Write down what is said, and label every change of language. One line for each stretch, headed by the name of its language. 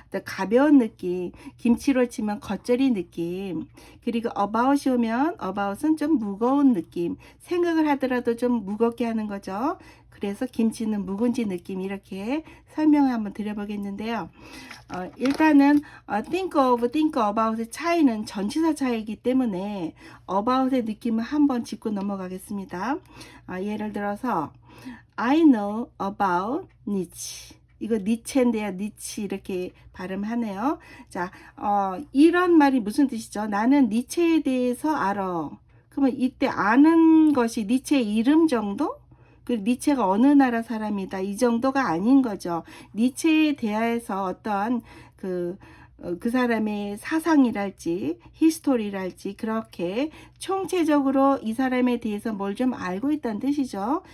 Korean: 가벼운 느낌, 김치로 치면 겉절이 느낌, 그리고 about이 오면 about은 좀 무거운 느낌, 생각을 하더라도 좀 무겁게 하는 거죠. 그래서 김치는 묵은지 느낌, 이렇게 설명을 한번 드려보겠는데요. 일단은 think of, think about의 차이는 전치사 차이이기 때문에 about의 느낌을 한번 짚고 넘어가겠습니다. 예를 들어서
English: I know about Nietzsche.
Korean: 이거 니체인데요. 니치 이렇게 발음하네요. 자, 이런 말이 무슨 뜻이죠? 나는 니체에 대해서 알아. 그러면 이때 아는 것이 니체의 이름 정도? 그 니체가 어느 나라 사람이다 이 정도가 아닌 거죠. 니체에 대해서 어떤 그 사람의 사상이랄지 히스토리랄지 그렇게 총체적으로 이 사람에 대해서 뭘 좀 알고 있다는 뜻이죠.